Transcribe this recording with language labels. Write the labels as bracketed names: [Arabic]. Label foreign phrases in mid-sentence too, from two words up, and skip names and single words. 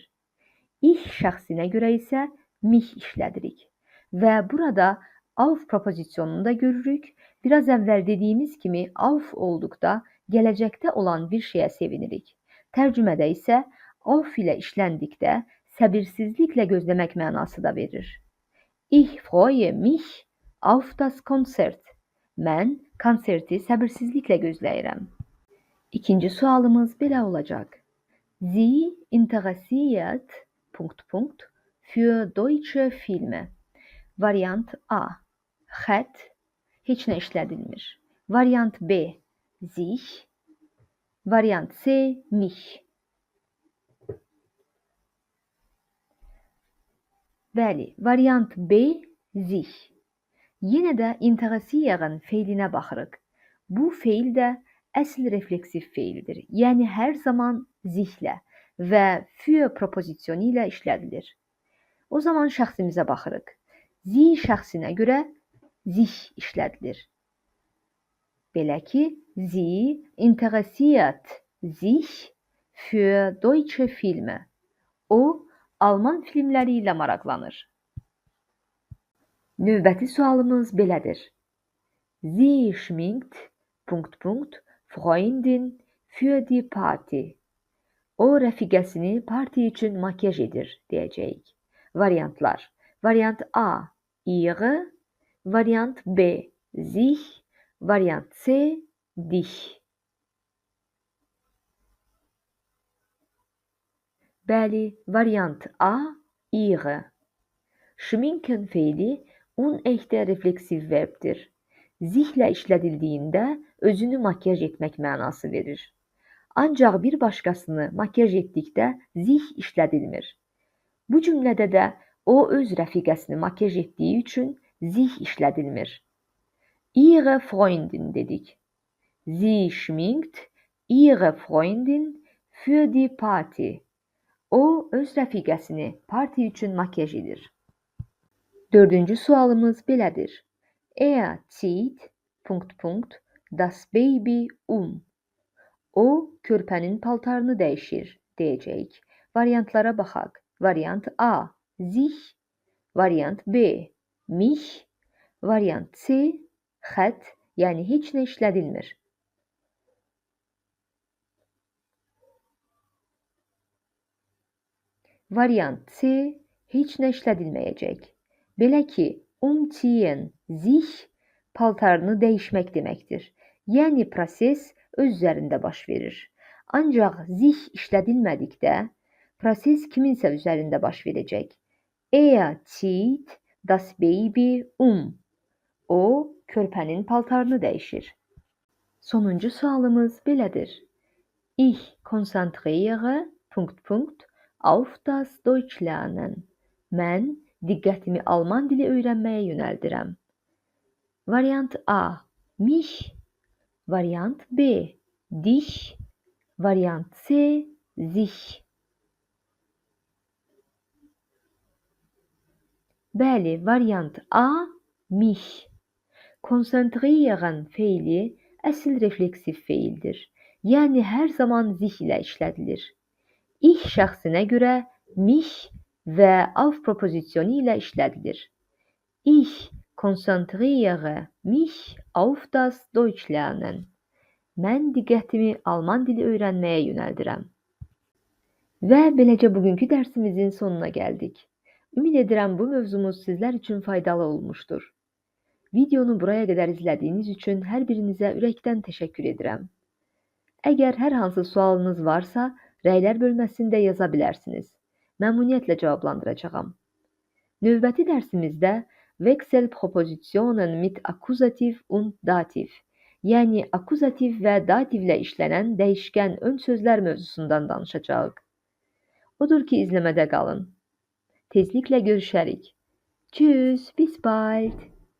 [Azerbaijani] Ich şəxsinə görə isə mich işlədirik. Və burada auf propozisyonunu da görürük. Biraz əvvəl dediyimiz kimi auf olduqda gələcəkdə olan bir şeyə sevinirik. Tərcümədə isə auf ilə işləndikdə səbirsizliklə gözləmək mənası da verir. [German] Ich freue mich auf das Konzert. [Azerbaijani] Mən konserti səbirsizliklə gözləyirəm. İkinci sualımız belə olacaq. [German] Sie interessiert ... für deutsche Filme. [Azerbaijani] Variant A, hat, heç nə işlədilmir. Variant B, sich. Variant C, mich. Bəli, variant B, sich. Yenə də interessieren feilinə baxırıq. Bu feil də əsl refleksiv feildir. Yəni hər zaman zihlə və für propozisyonu ilə işlədilir. O zaman şəxsimizə baxırıq. Sie şəxsinə görə sich işlədilir. Belə ki, [German] sie interessiert sich für deutsche Filme. [Azerbaijani] O, Alman filmləri ilə maraqlanır. Növbəti sualımız belədir. [German] Sie schminkt ... Freundin für die Party. [Azerbaijani] O rəfiqəsini parti üçün makyaj edir, deyəcəyik. Variantlar. Variant A, ihre. Variant B, sich. Variant C, dich. Bəli, variant A, ihre. Schminken feili Un echte refleksiv verbdir. Zihlə işlədildiyində özünü makyaj etmək mənası verir. Ancaq bir başqasını makyaj etdikdə zih işlədilmir. Bu cümlədə də o öz rəfiqəsini makyaj etdiyi üçün zih işlədilmir. Ihre Freundin dedik. [German] Sie schminkt ihre Freundin für die Party. [Azerbaijani] O öz rəfiqəsini parti üçün makyaj edir. Dördüncü sualımız belədir. [German] Er zieht... das Baby um. [Azerbaijani] O körpənin paltarını dəyişir deyəcəyik. Variantlara baxaq. Variant A. Sich. Variant B. Mich. Variant C. Xət, yəni heç nə işlədilmir. Variant C. Heç nə işlədilməyəcək. Belə ki, [German] umziehen, sich [Azerbaijani] paltarını dəyişmək deməkdir. Yəni proses öz üzərində baş verir. Ancaq sich işlədilmədikdə proses kiminsə üzərində baş verəcək. [German] Er zieht das Baby um. [Azerbaijani] O körpənin paltarını dəyişir. Sonuncu sualımız belədir. [German] Ich konzentriere... auf das Deutsch lernen. [Azerbaijani] Mən diqqətimi Alman dili öyrənməyə yönəldirəm. Variant A. Mich. Variant B. Dich. Variant C. Sich. Bəli, variant A. Mich. Konzentrieren feili əsl refleksiv feildir. Yəni hər zaman zich ilə işlədilir. Ich şəxsinə görə mich və auf propozisiyonu ilə işlədilir. [German] Ich konzentriere mich auf das Deutsch lernen. [Azerbaijani] Mən diqqətimi Alman dili öyrənməyə yönəldirəm. Və beləcə bugünkü dərsimizin sonuna gəldik. Ümid edirəm bu mövzumuz sizlər üçün faydalı olmuşdur. Videonu buraya qədər izlədiyiniz üçün hər birinizə ürəkdən təşəkkür edirəm. Əgər hər hansı sualınız varsa, rəylər bölməsində yaza bilərsiniz. Məmnuniyyətlə cavablandıracağam. Növbəti dərsimizdə [German] Wechselpropositionen mit Akkusativ und Dativ, [Azerbaijani] yəni akkusativ və dativlə işlənən dəyişkən ön sözlər mövzusundan danışacağıq. Odur ki, izləmədə qalın. Tezliklə görüşərik. [German] Tschüss, bis bald.